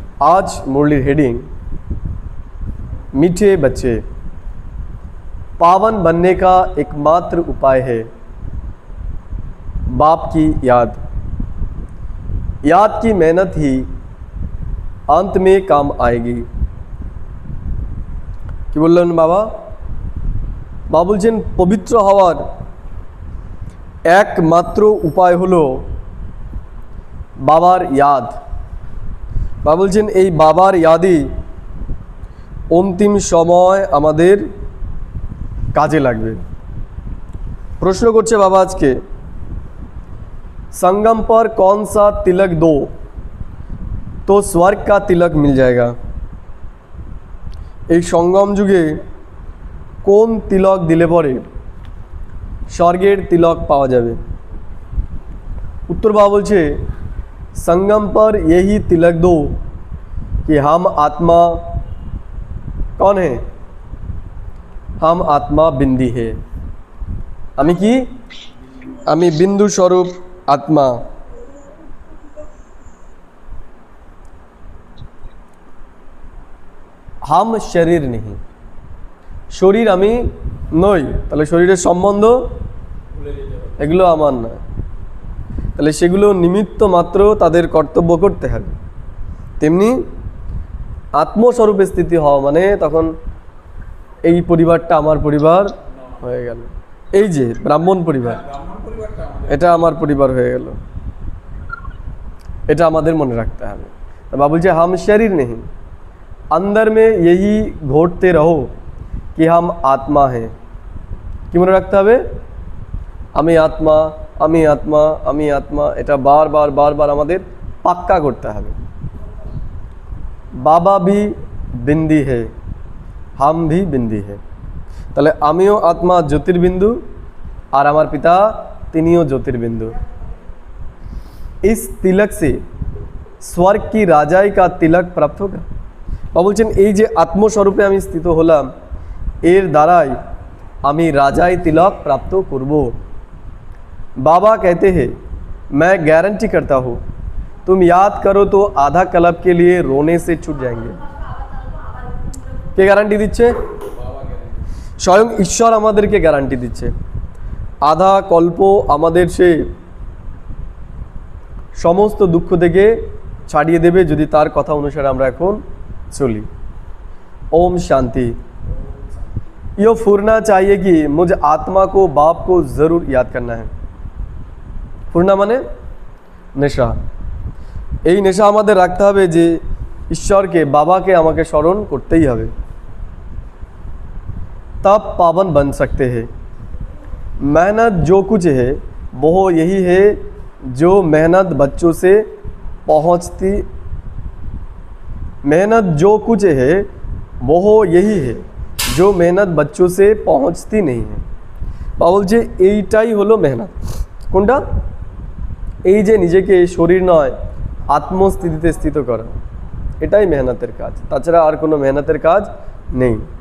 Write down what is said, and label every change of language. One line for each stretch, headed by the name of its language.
Hindi: आज मुरली हेडिंग मीठे बच्चे, पावन बनने का एकमात्र उपाय है बाप की याद। याद की मेहनत ही अंत में काम आएगी।
Bangla: কি বললেন বাবা? বাবা বলছেন পবিত্র হওয়ার একমাত্র উপায় হলো বাবার ইয়াদ। বাবা বলছেন এই বাবার ইয়াদই অন্তিম সময় আমাদের কাজে লাগবে। প্রশ্ন করছে বাবা আজকে,
Hindi: संगम पर कौन सा तिलक दो तो स्वर्ग का तिलक मिल जाएगा।
Bangla: এই সঙ্গম যুগে কোন তিলক দিলে পরে স্বর্গের তিলক পাওয়া যাবে?
Hindi: उत्तर बाबा बोलছে संगम पर यही तिलक दो कि हम आत्मा कौन है, हम आत्मा बिंदी है।
Bangla: আমি কি? আমি बिंदु स्वरूप आत्मा।
Hindi: हम शरीर नहीं,
Bangla: শরীর আমি নই, তাহলে শরীরের সম্বন্ধ এগুলো আমার নয়, তাহলে সেগুলো নিমিত্ত মাত্র তাদের কর্তব্য করতে হবে। তেমনি আত্মস্বরূপে স্থিতি হওয়া মানে তখন এই পরিবারটা আমার পরিবার হয়ে গেল, এই যে ব্রাহ্মণ পরিবার এটা আমার পরিবার হয়ে গেল, এটা আমাদের মনে রাখতে হবে। বাবা বলছে
Hindi: हम शरीर नहीं, अंदर में यही घोटते रहो कि हम आत्मा हैं।
Bangla: কি মনে রাখতে হবে? আমি আত্মা, আমি আত্মা, আমি আত্মা, এটা বারবার বারবার আমাদের পাক্কা করতে হবে। বাবা
Hindi: भी बिंदी है, हम भी बिंदी है।
Bangla: তাহলে আমিও আত্মা জ্যোতির্বিন্দু আর আমার পিতা তিনিও জ্যোতির্বিন্দু।
Hindi: इस तिलक से स्वर्ग की राजाई का तिलक प्राप्त होगा।
Bangla: বাবা বলছেন এই যে আত্মস্বরূপে আমি স্থিত হলাম এর দ্বারাই আমি রাজাই তিলক প্রাপ্ত করব।
Hindi: बाबा कहते हैं मैं गारंटी करता हूँ तुम याद करो तो आधा कल्प के लिए रोने से छूट जाएंगे।
Bangla: কে গ্যারান্টি দিচ্ছে? স্বয়ং ঈশ্বর আমাদেরকে গ্যারান্টি দিচ্ছে আধা কল্প আমাদের সে সমস্ত দুঃখ থেকে ছাড়িয়ে দেবে যদি তার কথা অনুসারে আমরা এখন चली।
Hindi: ओम शांति। यो फुरना चाहिए कि मुझे आत्मा को बाप को ज़रूर याद करना है। फुरना माने नेशा।
Bangla: এই নেশা আমাদের রাখতে হবে যে ঈশ্বরকে বাবাকে আমাকে স্মরণ করতেই হবে,
Hindi: तब पावन बन सकते हैं। मेहनत जो कुछ है वो यही है जो मेहनत बच्चों से पहुँचती, मेहनत जो कुछ है वो यही है जो मेहनत बच्चों से पहुँचती नहीं है।
Bangla: বাবা বলছে এইটাই হলো মেহনত। কোনটা? এই যে নিজেকে শরীর নয় আত্মস্থিতিতে স্থিত করা, এটাই মেহনতের কাজ, তাছাড়া আর কোনো মেহনতের কাজ নেই।